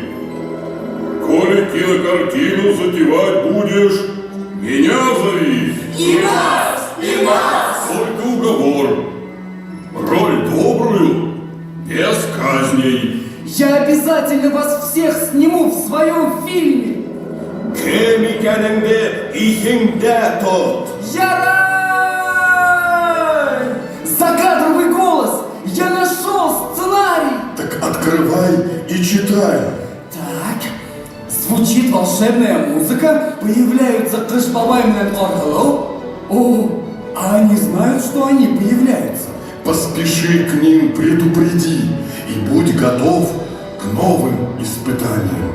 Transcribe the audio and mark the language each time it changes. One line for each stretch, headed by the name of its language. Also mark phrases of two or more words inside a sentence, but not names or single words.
Russian: Коли кинокартину затевать будешь, меня зови. И нас! И нас! Только уговор. Роль добрую, без казней. Я обязательно вас всех сниму в своем фильме.
Tatar: Кем икәнеңде ихеңдә тот.
Russian: Ярай! Закадровый голос! Я нашел сценарий! Так открывай и читай. Так, звучит волшебная музыка, появляются кашбабайные оргалов. О, а они знают, что они появляются. Поспеши к ним, предупреди и будь готов к новым испытаниям.